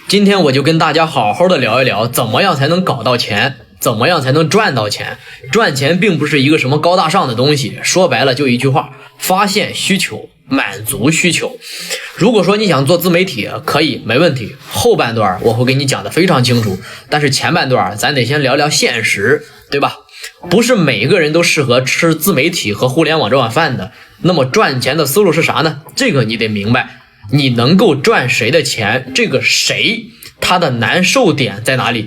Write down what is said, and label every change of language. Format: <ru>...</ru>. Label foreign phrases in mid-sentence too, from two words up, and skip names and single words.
<zh>今天我就跟大家好好的聊一聊，怎么样才能搞到钱，怎么样才能赚到钱。赚钱并不是一个什么高大上的东西，说白了就一句话：发现需求，满足需求。如果说你想做自媒体，可以，没問題。後半段我會給你講得非常清楚，但是前半段咱得先聊聊現實，對吧？不是每個人都適合吃自媒體和互聯網這碗飯的。那麼賺錢的思路是啥呢？這個你得明白。你能夠賺誰的錢，這個誰他的難受點在哪裡？</zh>